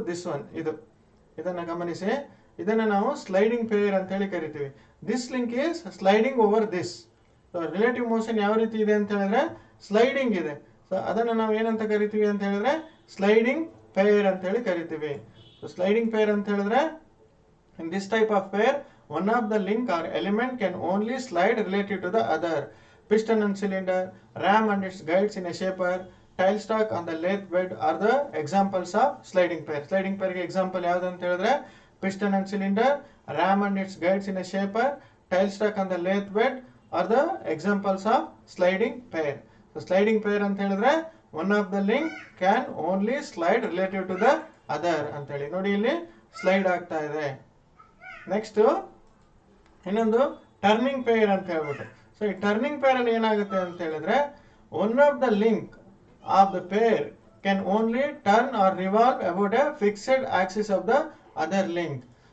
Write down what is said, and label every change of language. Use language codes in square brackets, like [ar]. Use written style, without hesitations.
[en] this one, [kn] ಇದನ್ನ ಗಮನಿಸಿ, ಇದನ್ನ ನಾವು ಸ್ಲೈಡಿಂಗ್ ಪೇರ್ ಅಂತ ಹೇಳಿ ಕರಿತೀವಿ. [en] This link is sliding over this. So relative motion [kn] ಯಾವ ರೀತಿ ಇದೆ ಅಂತ ಹೇಳಿದ್ರೆ ಸ್ಲೈಡಿಂಗ್ ಇದೆ. ಸೊ ಅದನ್ನ ನಾವು ಏನಂತ ಕರಿತೀವಿ ಅಂತ ಹೇಳಿದ್ರೆ ಸ್ಲೈಡಿಂಗ್ ಪೇರ್ ಅಂತ ಹೇಳಿ ಕರಿತೀವಿ. [en] so sliding pair [kn] ಅಂತ ಹೇಳಿದ್ರೆ [en] In this type of pair one of the link or element can only slide relative to the other. Piston and cylinder, ram and its guides in a shaper, tailstock on the lathe bed are the examples of sliding pair. Sliding pair ಗೆ example [kn] ಯಾವುದು ಅಂತ ಹೇಳಿದ್ರೆ [en] piston and cylinder, ram and its guides in a shaper, tailstock on the lathe bed are the examples of sliding pair. So sliding pair ಅಂತ ಹೇಳಿದ್ರೆ one of the link can only slide relative to the other ಅಂತೇಳಿ. [kn] ನೋಡಿ ಇಲ್ಲಿ slide ಆಗ್ತಾ ಇದೆ. Next ಇನ್ನೊಂದು turning peer ಅಂತ ಹೇಳ್ಬಿಟ್ಟು. [en] so ಈ turning pair [kn] ಅಲ್ಲಿ ಏನಾಗುತ್ತೆ ಅಂತ ಹೇಳಿದ್ರೆ [en] One of the link of the pair can only turn or revolve about a fixed axis of the other link.